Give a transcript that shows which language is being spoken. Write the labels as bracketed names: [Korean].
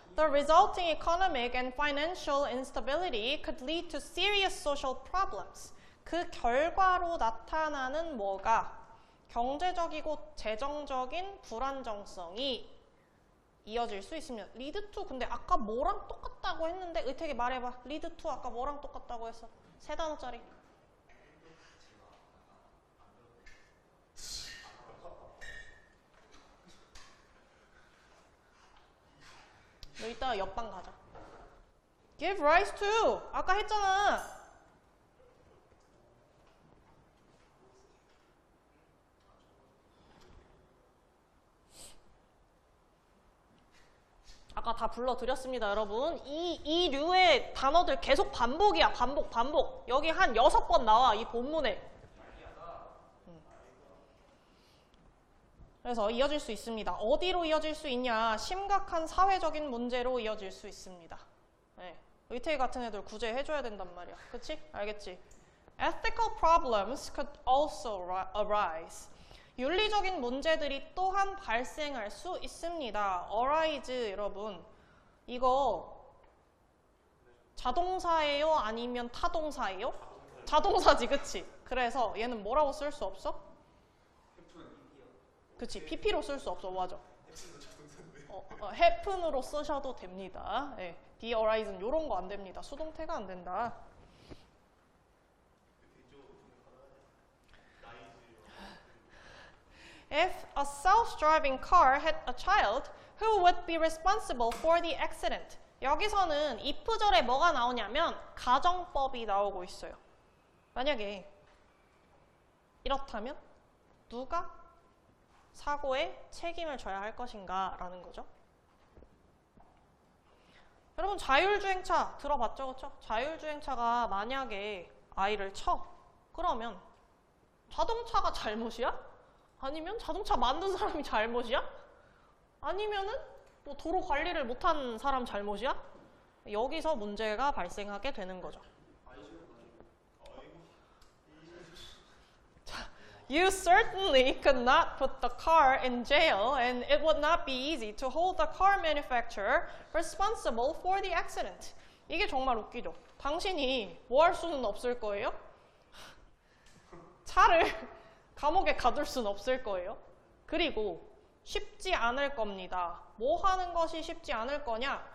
[English] The resulting economic and financial instability could lead to serious social problems. [Korean] 그 결과로 나타나는 뭐가? 경제적이고 재정적인 불안정성이 이어질 수 있으면. lead to, 근데 아까 뭐랑 똑같다고 했는데 의택이 말해봐. lead to 아까 뭐랑 똑같다고 했어? 세 단어짜리. 너 이따가 옆방 가자. [English] Give rise to. [Korean] 아까 했잖아. 아까 다 불러드렸습니다, 여러분. 이 류의 단어들 계속 반복이야. 반복. 여기 한 6번 나와, 이 본문에. 그래서 이어질 수 있습니다. 어디로 이어질 수 있냐? 심각한 사회적인 문제로 이어질 수 있습니다. 네. 의태 같은 애들 구제해줘야 된단 말이야. 그치? 알겠지? [English] Ethical problems could also arise. [Korean] 윤리적인 문제들이 또한 발생할 수 있습니다. arise, 여러분. 이거 자동사예요? 아니면 타동사예요? 자동사지, 그치? 그래서 얘는 뭐라고 쓸 수 없어? 그치, PP로 쓸 수 없어, 맞아. happen으로 쓰셔도 됩니다. 네, the horizon 요런 거 안 됩니다. 수동태가 안 된다. [English] If a self-driving car hit a child, who would be responsible for the accident? [Korean] 여기서는 if절에 뭐가 나오냐면 가정법이 나오고 있어요. 만약에 이렇다면 누가 사고에 책임을 져야 할 것인가 라는 거죠. 여러분 자율주행차 들어봤죠? 그렇죠? 자율주행차가 만약에 아이를 쳐. 그러면 자동차가 잘못이야? 아니면 자동차 만든 사람이 잘못이야? 아니면은 뭐 도로 관리를 못한 사람 잘못이야? 여기서 문제가 발생하게 되는 거죠. [English] You certainly could not put the car in jail, and it would not be easy to hold the car manufacturer responsible for the accident. [Korean] 이게 정말 웃기죠. 당신이 뭐 할 수는 없을 거예요? 차를 감옥에 가둘 수는 없을 거예요. 그리고 쉽지 않을 겁니다. 뭐 하는 것이 쉽지 않을 거냐?